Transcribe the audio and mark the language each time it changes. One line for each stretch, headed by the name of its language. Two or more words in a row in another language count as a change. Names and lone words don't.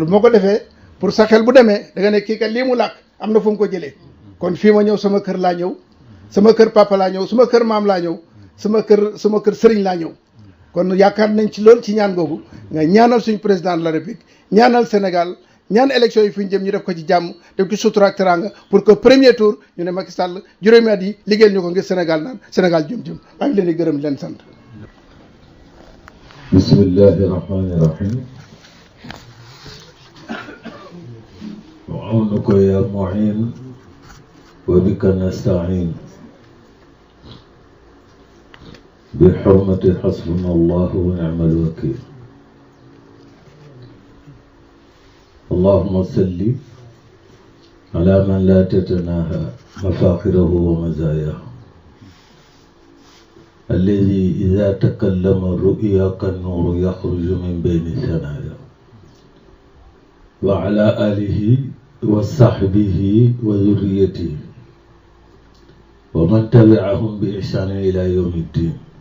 Wolof: moo ko defee pour sa xel bu demee da nga ne kii kat lii mu làkk am na fu mu ko jëlee kon fii ma ñëw sama kër laa ñëw sama kër papa laa ñëw sama kër maam laa ñëw sama kër sëriñ laa ñëw kon yaakaar nañ ci loolu ci ñaan googu nga ñaanal suñu
French: président de la république
Wolof: ñaanal Sénégal ñaan élection yi fi ñu jëm ñu def ko ci jàmm def ci sutura ak teranga
French: pour que premier tour
Wolof: ñu ne Macky Sall juróomi at yi liggéeyal ñu ko ngir Sénégal naan Sénégal jëm maa ngi leen di gërëm di leen sant.
Arabic: بسم الله الرحمن الرحيم. وعونك يا معين وبك نستعين. بحرمة حسبنا الله ونعم الوكيل. اللهم صل على من لا تتناهى مفاخره ومزاياه الذي إذا تكلم الرؤيا كالنور يخرج من بين ثنايا وعلى آله وصحبه وذريته ومن تبعهم بإحسان إلى يوم الدين